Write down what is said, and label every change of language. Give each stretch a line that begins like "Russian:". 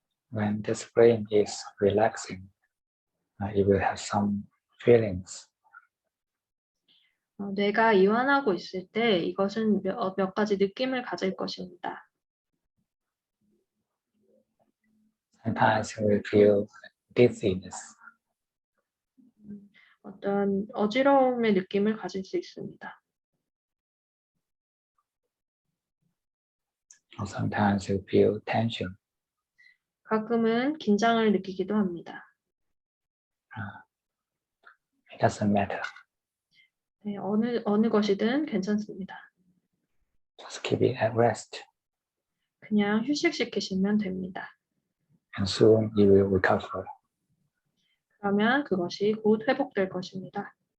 English: When this brain is relaxing, it will have some feelings.
Korean: 뇌가 이완하고 있을 때 이것은 몇 가지 느낌을 가질 것입니다.
English: Sometimes you will feel dizziness.
Korean: 어떤 어지러움의 느낌을 가질 수 있습니다.
English: Or sometimes you feel tension.
Korean: 가끔은 긴장을 느끼기도 합니다.
English: It doesn't matter.
Korean: 네, 어느 것이든 괜찮습니다.
English: Just keep it at rest.
Korean: 그냥 휴식시키시면 됩니다.
English: And soon you will recover.
Korean: 그러면 그것이 곧 회복될 것입니다.